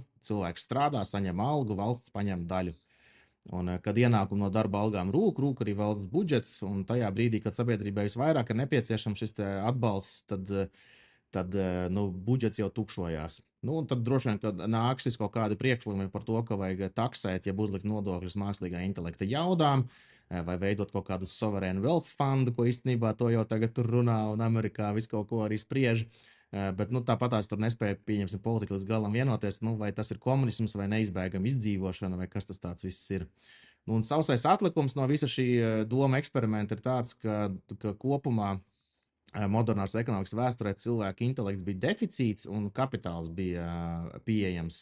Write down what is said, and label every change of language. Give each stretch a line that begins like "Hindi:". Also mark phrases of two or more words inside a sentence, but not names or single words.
Latvian: Cilvēks strādā, saņem algu, valsts paņem daļu. Un, kad ienākumi no darba algām rūk arī valsts budžets, un tajā brīdī, kad sabiedrībai visvairāk ir nepieciešams šis atbalsts, tad budžets jau tukšojās. Tad droši vien, kad nāksies kaut kādi priekšlikumi par to, ka vajag taksēt, ja uzlikt nodokļus mākslīgā intelekta jaudām, vai veidot kaut kādu
English: sovereign wealth fundu,
Latvian: ko īstenībā to jau tagad tur runā, un Amerikā visu kaut ko arī spriež. Bet tāpatās tur nespēja, pieņemsim, politika līdz galam vienoties, vai tas ir komunisms vai neizbēgama izdzīvošana, vai kas tas tāds viss ir. Un sausais atlikums no visa šī doma eksperimenta ir tāds, ka kopumā modernās ekonomikas vēsturē cilvēka intelekts bija deficīts un kapitāls bija pieejams.